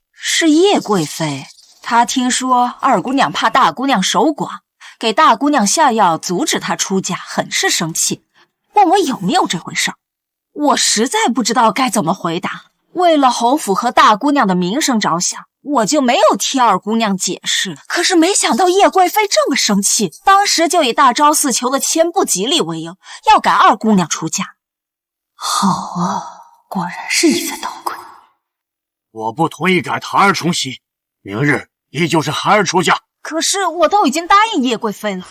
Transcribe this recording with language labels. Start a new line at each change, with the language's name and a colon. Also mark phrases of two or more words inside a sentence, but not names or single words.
Chinese: 是葉貴妃，她聽說二姑娘怕大姑娘守寡，給大姑娘下藥阻止她出嫁，很是生氣，問我有沒有這回事兒。我實在不知道該怎麼回答，為了侯府和大姑娘的名聲着想，我就沒有替二姑娘解釋。可是沒想到葉貴妃這麼生氣，當時就以大昭寺求的籤不吉利為由，要趕二姑娘出嫁。好啊，果然是你在搗鬼。我不同意趕涵兒沖喜，明日依舊是涵兒出嫁。可是我都已經答應葉貴妃了。